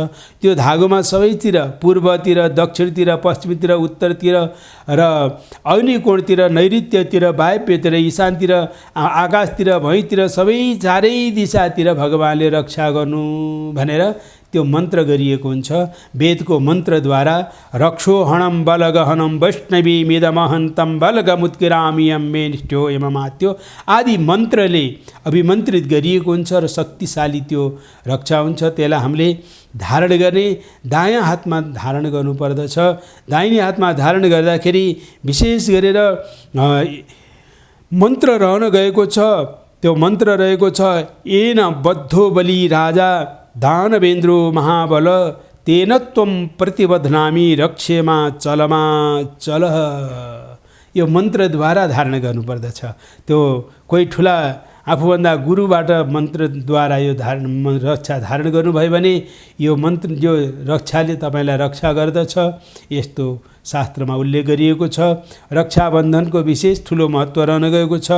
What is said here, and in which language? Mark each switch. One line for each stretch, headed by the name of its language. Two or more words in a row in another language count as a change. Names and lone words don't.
Nepali: त्यो धागोमा सबैतिर, पूर्वतिर, दक्षिणतिर, पश्चिमतिर, उत्तरतिर र अग्निकोणतिर, नैऋत्यतिर, वायव्यतिर, ईशानतिर, आकाशतिर, भुइँतिर सबै चारै दिशातिर भगवानले रक्षा गर्नु भनेर त्यो मन्त्र गरिएको हुन्छ। वेदको मन्त्रद्वारा
Sanskrit: रक्षोहणम बलगहनम वैष्णवी मिदमहन्तं बलगमुत्किरामियम मे निष्ठो यममात्यो
Nepali: आदि मन्त्रले अभिमन्त्रित गरिएको हुन्छ र शक्तिशाली त्यो रक्षा हुन्छ। त्यसलाई हामीले धारण गर्ने दायाँ हातमा धारण गर्नुपर्दछ। दाहिने हातमा धारण गर्दाखेरि विशेष गरेर मन्त्र रहन गएको छ। त्यो मन्त्र रहेको छ
Sanskrit: येन बद्धो बलि राजा दानवेन्द्रो महाबल तेन त्वं प्रतिबध्नामि रक्षेमा चलमा चलः।
Nepali: यो मन्त्रद्वारा धारण गर्नुपर्दछ। त्यो कोही ठुला आफूभन्दा गुरुबाट मन्त्रद्वारा यो रक्षा धारण गर्नुभयो भने यो मन्त्र यो रक्षाले तपाईँलाई रक्षा गर्दछ। यस्तो शास्त्रमा उल्लेख गरिएको छ। रक्षाबन्धनको विशेष ठुलो महत्त्व रहन गएको छ।